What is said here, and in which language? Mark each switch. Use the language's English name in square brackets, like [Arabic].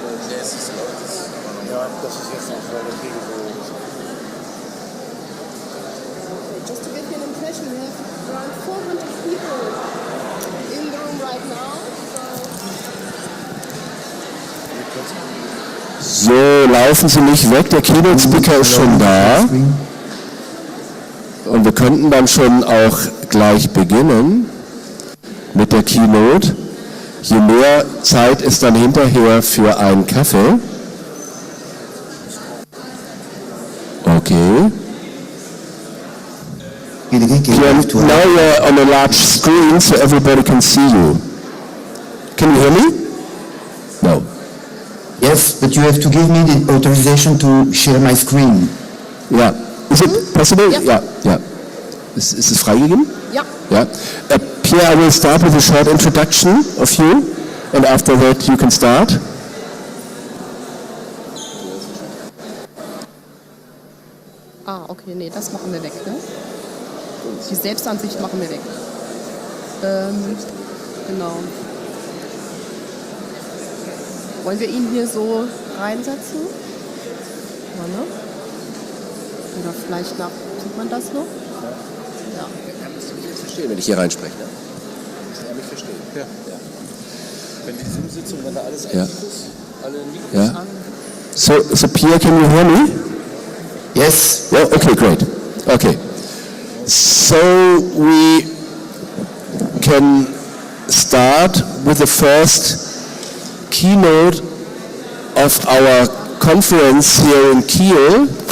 [English] Just to give you an impression, we have around 400 people in the room right now. [German] So, laufen Sie nicht weg, der Keynote-Speaker ist schon da. Und wir könnten dann schon auch gleich beginnen mit der Keynote. Je mehr Zeit ist dann hinterher für einen Kaffee. Okay. [English] Now you're on a large screen so everybody can see you. Can you hear me? No. Yes, but you have to give me the authorization to share my screen. Yeah. Is it possible? Yeah. Yeah. [German] Ist es freigegeben? Ja. [English] Yeah. Pierre, I will start with a short introduction of you, and after that you can start. [German] Ah, okay, nee, das machen wir weg, ne? Die Selbstansicht machen wir weg. Genau. Wollen wir ihn hier so reinsetzen? Ja, ne? Oder vielleicht nach, sieht man das noch? Ja. Verstehen, wenn ich hier reinspreche. Ne? Ja, mich verstehen. Ja. Wenn die Zoom-Sitzung, wenn da alles Ja. ist, alle Mikros an. [English] So Pierre, can you hear me? Yes. Yeah, okay, great. Okay. So we can start with the first keynote of our conference here in Kiel.